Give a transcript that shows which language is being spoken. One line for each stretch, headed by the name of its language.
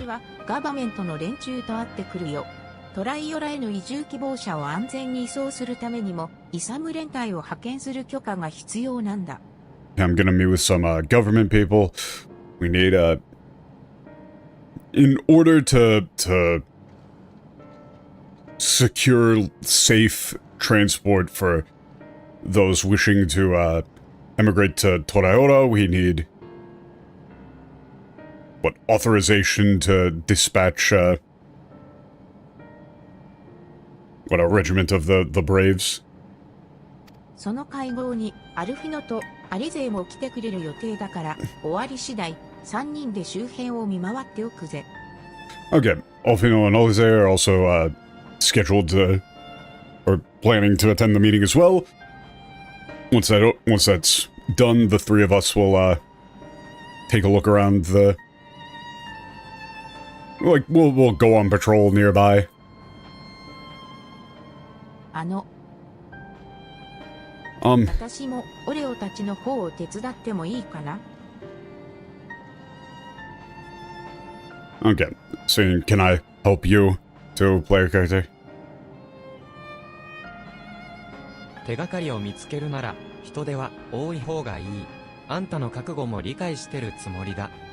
Japanese: 私はガバメントの連中と会ってくるよ。トライオラへの移住希望者を安全に移送するためにも、イサム連隊を派遣する許可が必要なんだ。
English: I'm gonna meet with some government people. We need in order to secure safe transport for those wishing to emigrate to Torayora, we need what, authorization to dispatch what, a regiment of the Braves.
Japanese: その会合にアルフィノとアリ勢も来てくれる予定だから、終わり次第3人で周辺を見回っておくぜ。
English: Okay, Alfino and Alize are also scheduled to, or planning to attend the meeting as well. Once that's done, the three of us will take a look around the, like, we'll go on patrol nearby.
Japanese: 私もオレオたちの方を手伝ってもいいかな?
English: Okay, so can I help you to play a character?
Japanese: 手がかりを見つけるなら人手は多い方がいい。あんたの覚悟も理解してるつもりだ。